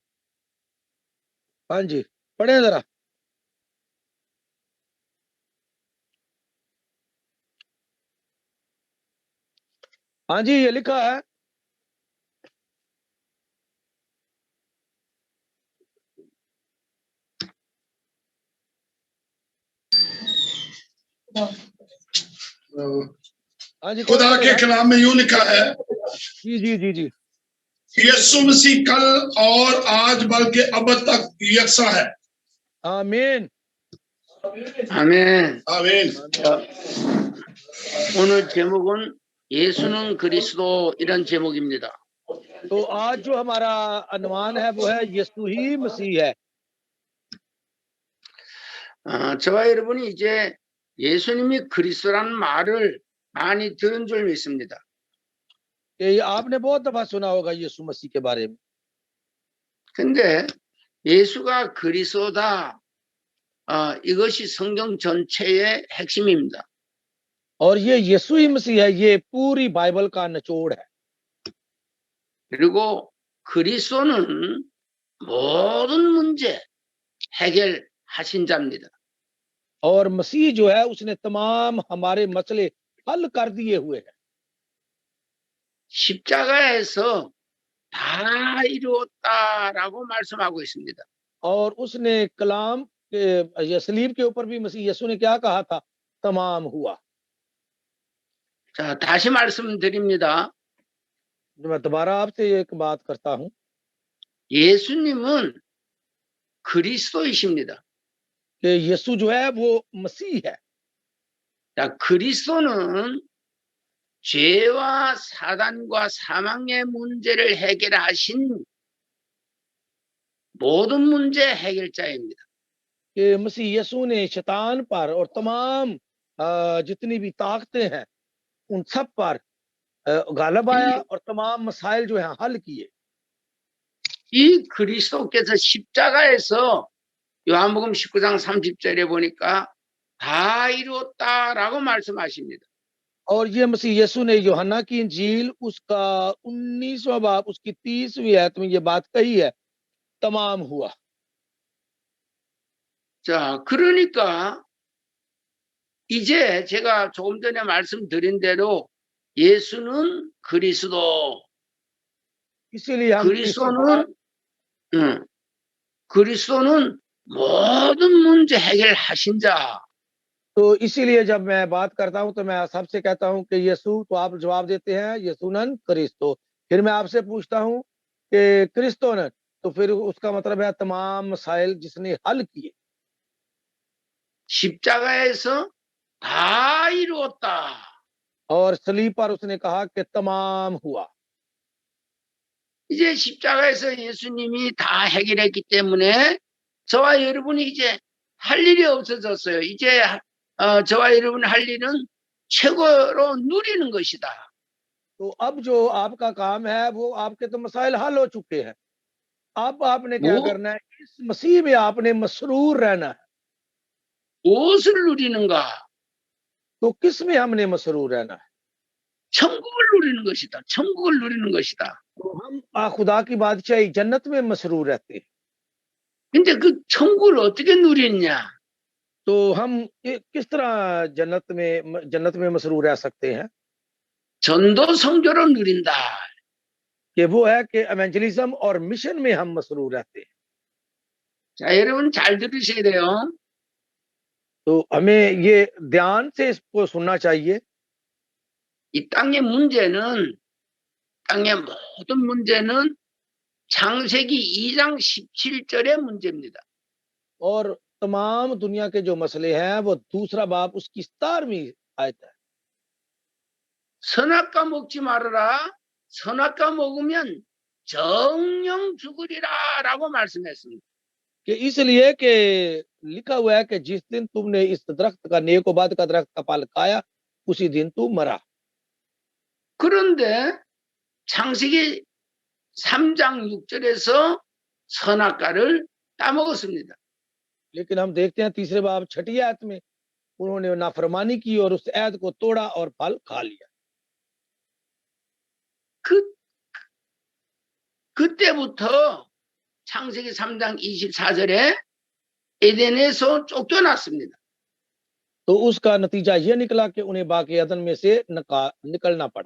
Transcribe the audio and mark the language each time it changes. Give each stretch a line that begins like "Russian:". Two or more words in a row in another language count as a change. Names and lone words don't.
Urdu: ہاں جی، پڑھے ذرا۔ ہاں جی، یہ لکھا ہے ہاں جی, ये लिखा है हाँ जी, خدا کے کلام میں یوں لکھا ہے, جی جی جی جی, یسوع مسیح کل اور آج بلکہ اب تک یکسا ہے. آمین
Korean: 아멘.
Urdu: آمین.
Korean: 오늘 제목은 예수는 그리스도 이런 제목입니다.
Urdu: تو آج جو ہمارا انومان ہے وہ ہے یسوع ہی مسیح ہے.
Korean: 저와 여러분이 이제 예수님이 그리스도라는 말을 많이 들은 줄 믿습니다.
Urdu: یہ آپ نے بہت دفعہ سنا ہوگا یسوع مسیح کے بارے میں.
Korean: 근데 예수가 그리스도다, 이것이 성경 전체의 핵심입니다.
Urdu: اور یہ یسوع ہی مسیح ہے، یہ پوری بائبل کا نچوڑ ہے.
Korean: 그리고 그리스도는 모든 문제 해결하신 자입니다.
Urdu: اور مسیح جو ہے اس نے تمام ہمارے مسئلے حل کر دیے ہوئے ہیں.
Korean: 십자가에서 다 이루었다라고 말씀하고 있습니다.
Urdu: اور اس نے کلام کے صلیب کے اوپر بھی مسیح یسوع نے کیا کہا تھا، تمام ہوا.
Korean: 자, 다시 말씀드립니다.
Urdu: میں دوبارہ آپ سے ایک بات کرتا ہوں,
Korean: 예수님은 그리스도이십니다.
Urdu: کہ یسوع جو ہے وہ مسیح ہے.
Korean: 자, 그리스도는 죄와 사단과 사망의 문제를 해결하신 모든 문제 해결자입니다.
Urdu: کہ مسیح یسوع نے شیطان پر اور تمام جتنی بھی طاقتیں ہیں ان سب پر غالب آیا اور تمام مسائل جو ہیں حل کیے.
Korean: 이 그리스도께서 십자가에서 요한복음 19장 30절에 보니까 다 이루었다라고 말씀하십니다.
Urdu: اور یہ مسیح یسوع نے یوحنا کی انجیل اس کا 19واں باب اس کی 30ویں آیت میں یہ بات کہی ہے، تمام ہوا.
Korean: 자, 그러니까 이제 제가 조금 전에 말씀드린 대로 예수는 그리스도,
Urdu: اسی لیے ہم
Korean: 그리스도는 모든 문제 해결하신 자.
Urdu: تو اسی لیے جب میں بات کرتا ہوں تو میں سب سے کہتا ہوں کہ یسوع، تو آپ جواب دیتے ہیں یسوعنن کرسٹو. پھر میں آپ سے پوچھتا ہوں کہ کرسٹونن، تو پھر اس کا مطلب ہے تمام مسائل جس نے حل کیے.
Korean: 십자가에서 다 이루었다.
Urdu: اور صلیب پر اس نے کہا کہ تمام ہوا.
Korean: 이제 십자가에서 예수님이 다 해결했기 때문에 저와 여러분이 이제 할 일이 없어졌어요. 이제 저와 여러분이 할 일은 최고로 누리는 것이다.
Urdu: تو اب جو آپ کا کام ہے وہ آپ کے تو مسائل حل ہو چکے ہیں. اب آپ نے کیا
Korean: 뭐
Urdu: کرنا ہے، اس مسیح میں آپ نے مسرور رہنا ہے.
Korean: 무엇을 누리는가?
Urdu: تو کس میں ہم نے مسرور رہنا ہے?
Korean: 천국을 누리는 것이다. 천국을 누리는 것이다.
Urdu: تو ہم خدا کی بادشاہی جنت میں مسرور رہتے ہیں.
Korean: 근데 그 천국을 어떻게 누리느냐?
Urdu: تو ہم کس طرح جنت میں مسرور رہ سکتے ہیں?
Korean: 전도 성교로 누린다.
Urdu: کہ وہ ہے کہ ایوینجلزم اور مشن میں ہم مسرور رہتے ہیں.
Korean: 자, 여러분 잘 들으셔야 돼요.
Urdu: تو ہمیں یہ دھیان سے اس کو سننا چاہیے.
Korean: 이 땅의 문제는 땅의 모든 문제는 창세기 2장 17절의 문제입니다.
Urdu: اور تمام دنیا کے جو مسئلے ہیں وہ دوسرا باب اس کی 17ویں آیت ہے.
Korean: 선악과 먹지 말아라. 선악과 먹으면 정령 죽으리라라고 말씀했습니다.
Urdu: کہ اس لیے کہ لکھا ہوا ہے کہ جس دن تم نے اس درخت کا، نیکوبد کا درخت کا پھل کھایا، اسی دن تو مرا.
Korean: 그런데 창세기 3장 6절에서 선악과를 따먹었습니다.
Urdu: لیکن ہم دیکھتے ہیں تیسرے باب چھٹی آیت میں انہوں نے نافرمانی کی اور اس عہد کو توڑا اور پھل کھا لیا.
Korean: 그때부터 창세기 3장 24절에 에덴에서 쫓겨났습니다.
Urdu: تو اس کا نتیجہ یہ نکلا کہ انہیں باقی عدن میں سے نکلنا پڑا.